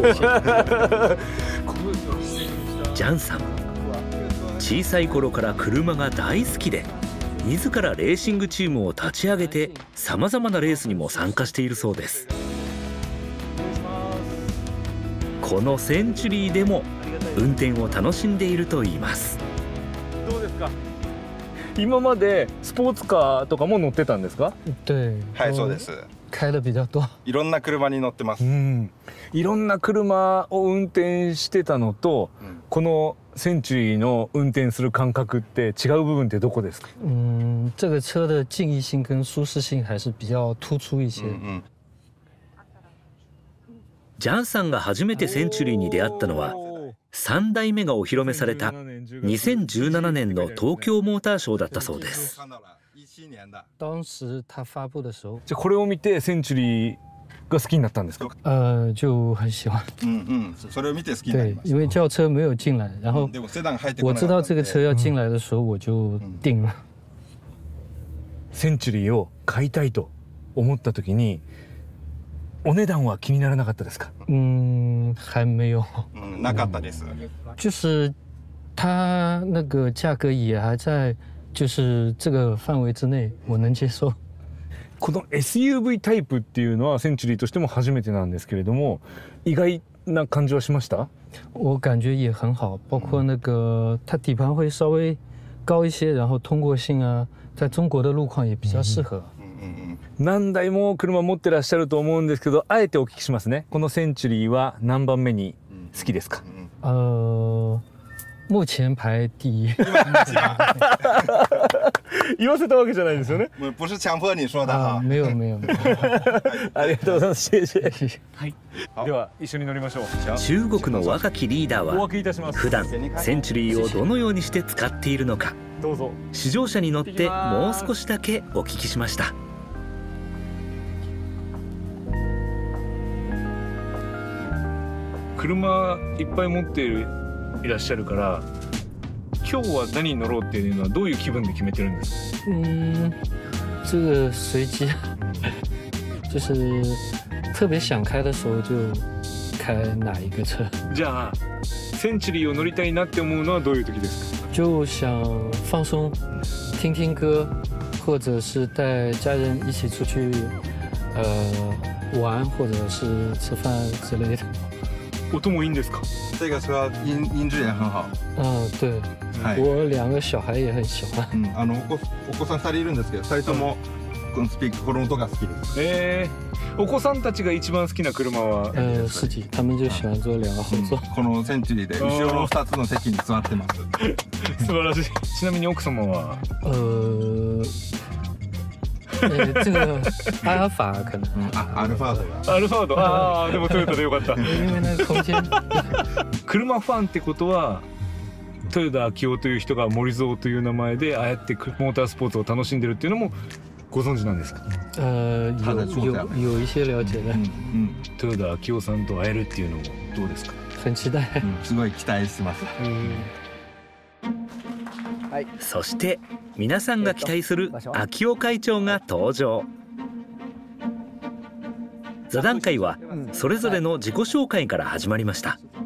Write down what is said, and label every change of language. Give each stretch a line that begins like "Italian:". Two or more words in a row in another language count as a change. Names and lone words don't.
Japanese: ジャンさん、小さい頃から車が大好きで、自らレーシングチームを立ち上げてさまざまなレースにも参加しているそうです。このセンチュリーでも運転を楽しんでいるといいます。どうですか？今までスポーツカーとかも乗ってたんですか？
Chinese: 对。
Japanese: はい、そうです。
Chinese: 开的比较多。
Japanese: いろんな車に乗ってます。いろんな車を運転してたのと、このセンチュリーの運転する感覚って違う部分ってどこですか？
Chinese: 这个车的静谧性跟舒适性还是比较突出一些。
Japanese: ジャンさんが初めてセンチュリーに出会ったのは3代目がお披露目された2017年の東京モーターショーだったそうです。
Chinese: 当时他发布的时候，
Japanese: じゃあこれを見てセンチュリーが好きになったんですか？
Chinese: 就很喜欢。
Japanese: それを見て好きになり
Chinese: 对，
Japanese: ました。
Chinese: 因为轿车没有进来，然后
Japanese: でもセダン入ってこ
Chinese: 我知
Japanese: なかった
Chinese: 道这个车要进来的时候，我就定了。
Japanese: センチュリーを買いたいと思った時にお値段は気にならなかったですか？
Chinese: 还没有。
Japanese: なかったです。
Chinese: 就是它那个价格也还在，就是这个範圍之内，我能接受。
Japanese: この SUV タイプっていうのはセンチュリーとしても初めてなんですけれども、意外な感じはしました？
Chinese: 我感觉也很好，包括那个它底盘会稍微高一些，然后通过性啊，在中国的路况也比较适合。
Japanese: 何台も車持ってらっしゃると思うんですけど、あえてお聞きしますね。このセンチュリーは何番目に好きですか？
Chinese: 目前排第一。
Japanese: 言わせたわけじゃないですよね。
Chinese: 不是強迫你说的哈。没有。
Japanese: ありがとうございます。はい。では一緒に乗りましょう。中国の若きリーダーは普段センチュリーをどのようにして使っているのか、どうぞ。試乗車に乗ってもう少しだけお聞きしました。車いっぱい持っていらっしゃるから、今日は何に乗ろうっていうのはどういう気分で決めてるんですか？
Chinese: 这个随机，就是特别想开的时候就开哪一个车。
Japanese: じゃあセンチュリーを乗りたいなって思うのはどういう時ですか？
Chinese: 就想放松，听听歌，或者是带家人一起出去玩，或者是吃饭之类的。
Japanese: 音もいいんですか？
Chinese: 这个车音质也很好。对，我2个小孩也很喜欢。
Japanese: お子さん2人いるんですけど、2人ともこのスピーカーこの音が好きです。お子さんたちが一番好きな車は？
Chinese: 司機，他们就喜欢坐2个后座。
Japanese: このセンチュリーで後ろの2つの席に座ってます。素晴らしい。ちなみに奥様は？
Chinese: 这个阿尔法可能。
Japanese: アルファード。アルファード。ああ、でもトヨタでよかった。
Chinese: 因为那个空間。
Japanese: 車ファンってことは、豊田章男という人が森蔵という名前でああやってモータースポーツを楽しんでるっていうのもご存知なんですか？
Chinese: 有一些了解的。
Japanese: 豊田章男さんと会えるっていうのもどうですか？
Chinese: 很期待。
Japanese: すごい期待してます。そして皆さんが期待する秋夫会長が登場。座談会はそれぞれの自己紹介から始まりました。